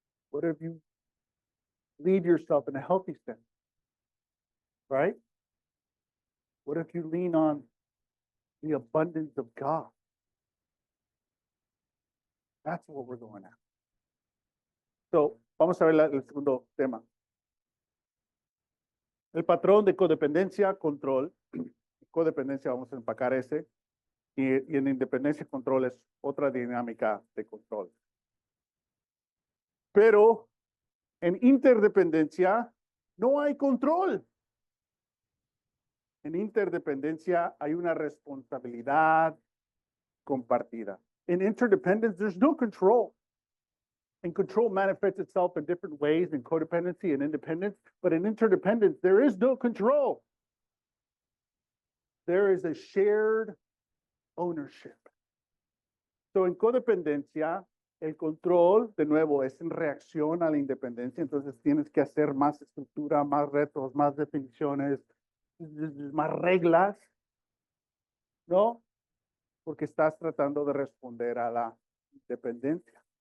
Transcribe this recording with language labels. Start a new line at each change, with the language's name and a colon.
English: What if you lead yourself in a healthy sense? Right? What if you lean on the abundance of God? That's what we're going at.
Spanish: So, vamos a ver el segundo tema. El patrón de codependencia, control. Codependencia, vamos a empacar ese. Y en independencia, control es otra dinámica de control. Pero en interdependencia no hay control. En interdependencia hay una responsabilidad compartida.
English: In interdependence, there's no control. And control manifests itself in different ways in codependency and independence. But in interdependence, there is no control. There is a shared ownership.
Spanish: So en codependencia, el control, de nuevo, es en reacción a la independencia. Entonces tienes que hacer más estructura, más retos, más definiciones, más reglas, ¿no? Porque estás tratando de responder a la independencia.